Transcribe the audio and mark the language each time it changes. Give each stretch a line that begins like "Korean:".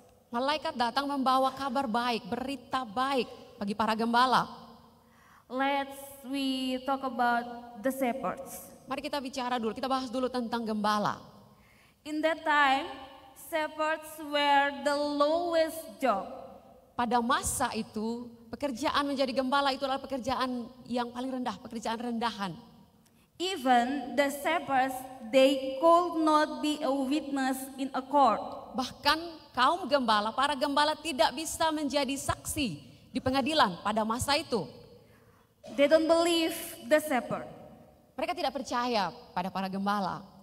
Indonesian: Malaikat datang membawa kabar baik, berita baik bagi para gembala.
English: Let's we talk about the shepherds.
Indonesian: Mari kita bicara dulu, kita bahas dulu tentang gembala.
English: In that time, shepherds were the lowest job.
Indonesian: Pada masa itu, pekerjaan menjadi gembala itu adalah pekerjaan yang paling rendah, pekerjaan rendahan.
English: Even the shepherds, they could not be a witness in a court.
Indonesian: Bahkan kaum gembala, para gembala tidak bisa menjadi saksi di pengadilan pada masa itu.
English: They don't believe the shepherd.
Indonesian: Mereka tidak percaya pada para gembala.